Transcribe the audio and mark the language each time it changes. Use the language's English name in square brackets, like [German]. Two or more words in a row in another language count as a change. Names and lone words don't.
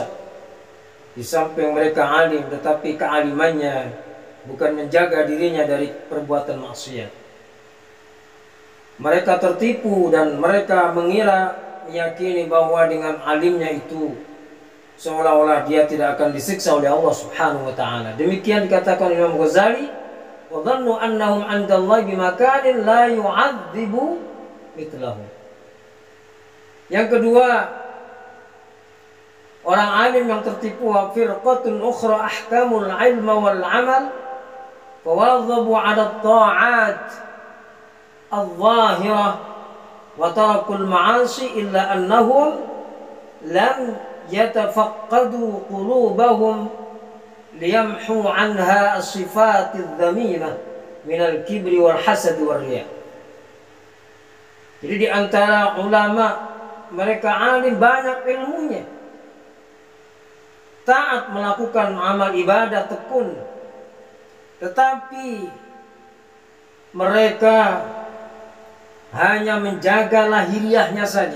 [Indonesian] Di samping mereka alim, tetapi kealimannya bukan menjaga dirinya dari perbuatan maksiat. Mereka tertipu dan mereka meyakini bahwa dengan alimnya itu seolah-olah dia tidak akan disiksa oleh Allah [Arabic] سبحانه وتعالى. [Indonesian] Demikian dikatakan Imam Ghazali, [Arabic] وظنوا أنهم عند الله بمكان لا يعذب مثلهم. [Indonesian] Yang kedua, orang alim yang tertipu, [Arabic] وفرقة أخرى أحكموا العلم والعمل فواظبوا على الطاعات الظاهرة وتركوا المعاصي إلا أنهم لم يتفقدوا قلوبهم ليمحوا عنها الصفات المذمومة من الكبر والحسد والرياء. [Indonesian] Jadi di antara ulama, mereka alim, banyak ilmunya, taat melakukan amal ibadah tekun, tetapi mereka hanya menjaga lahiriahnya saja.